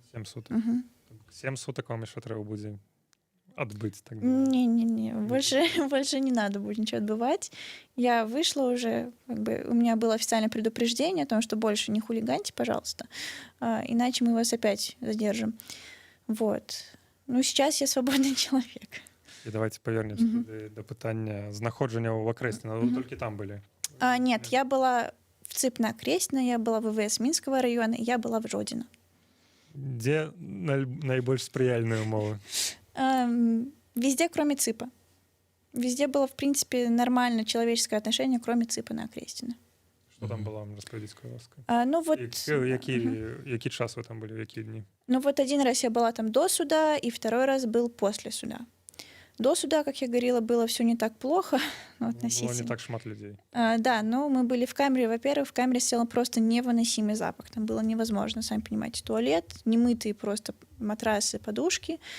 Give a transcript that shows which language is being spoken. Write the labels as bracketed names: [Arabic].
[Russian] 7 суток. 7 суток вам еще треба буде отбыть тогда? Не-не-не, больше не надо будет ничего отбывать. Я вышла уже, как бы у меня было официальное предупреждение о том, что больше не хулиганьте, пожалуйста, иначе мы вас опять задержим. Вот. Ну, сейчас я свободный человек. [Ukrainian] І давайте повернемся до питання знаходження в Окресне. Ви тільки там були? [Russian] Нет, я была в ЦИП на Окрестино, я была в ВВС Минского района, я была в Жодино. [Ukrainian] Де найбільш сприяльні умови? [Russian] Везде, кроме ЦИПа. Везде было, в принципе, нормальное человеческое отношение, кроме ЦИПа на Окрестино. [Ukrainian] Що там було, розповідіть, будь ласка. [Russian] Ну вот, [Ukrainian] Який час ви там були, в які дні? [Russian] ну вот один раз я была там до суда, и второй раз был после суда. До суда, как я говорила, было все не так плохо, ну, относительно. [Ukrainian] Було не так шмат людей. [Russian] Да, но мы были в камере. Во-первых, в камере стоял просто невыносимый запах. Там было невозможно, сами понимаете, туалет, немытые просто матрасы, подушки.